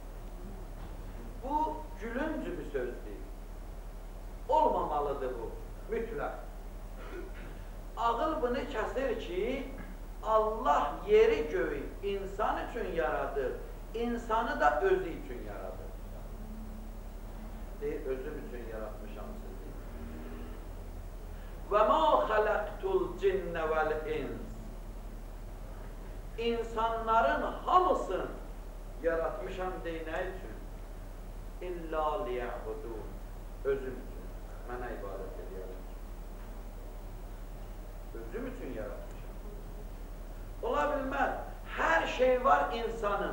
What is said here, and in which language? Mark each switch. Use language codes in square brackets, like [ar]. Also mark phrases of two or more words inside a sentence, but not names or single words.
[az] Bu gülüncü bir sözdür. Olmamalıdır bu, mütləq. Ağıl bunu kəsir ki, Allah yeri göğü insan üçün yaradı, insanı da özü üçün yaradı. Deyir, özüm üçün yaratmışam sizi. [ar] وَمَا خَلَقْتُ الْجِنَّ وَالْاِنْسِ [az] İnsanların hamısını yaratmışam deyinə üçün [ar] إلا ليعبدون [az] özüm üçün, mənə ibadət edəyəm. Özüm üçün yaratmışam. Ola bilməz, hər şey var insanın.